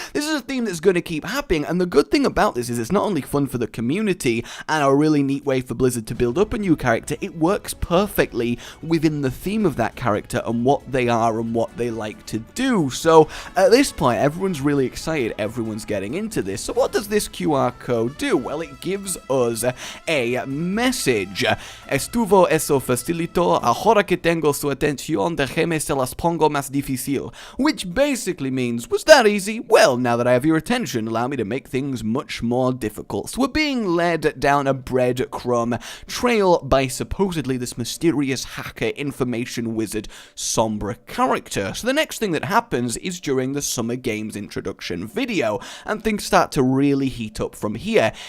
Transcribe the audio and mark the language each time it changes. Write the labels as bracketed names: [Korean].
[English] This is a theme that's going to keep happening, and the good thing about this is it's not only fun for the community and a really neat way for Blizzard to build up a new character, it works perfectly within the theme of that character and what they are and what they like to do. So at this point, everyone's really excited, everyone's getting into this. So what does this QR code do? Well, it gives us a message. [Spanish] Estuvo eso facilito, ahora que tengo su atención, déjeme se las pongo más difícil. [English] Which basically means, was that easy? Well, now that I have your attention, allow me to make things much more difficult. So we're being led down a breadcrumb trail by supposedly this mysterious hacker information wizard Sombra character. So the next thing that happens is during the Summer Games introduction video, and things start to really heat up from here.